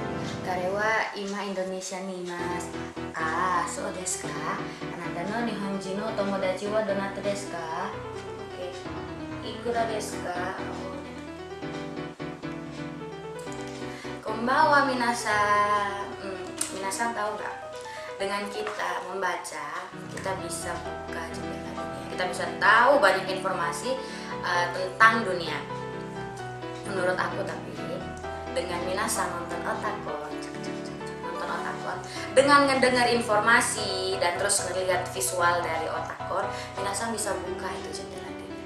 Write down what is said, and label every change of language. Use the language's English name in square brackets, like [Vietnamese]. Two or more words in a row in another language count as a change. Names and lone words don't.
[Japanese] 彼は今インドネシアにいます。ああ、そうですか。あなたの日本人の友達はどなたですか？ OK。いくらですか？ Konbanwa minasan. [Indonesian] Minasan tahu nggak? Dengan kita membaca, kita bisa buka jendela dunia. Kita bisa tahu banyak informasi tentang dunia. Menurut aku tapi dengan minasan nonton otakon, dengan ngedengar informasi dan terus ngelihat visual dari otakon, minasan bisa buka itu jendela dunia.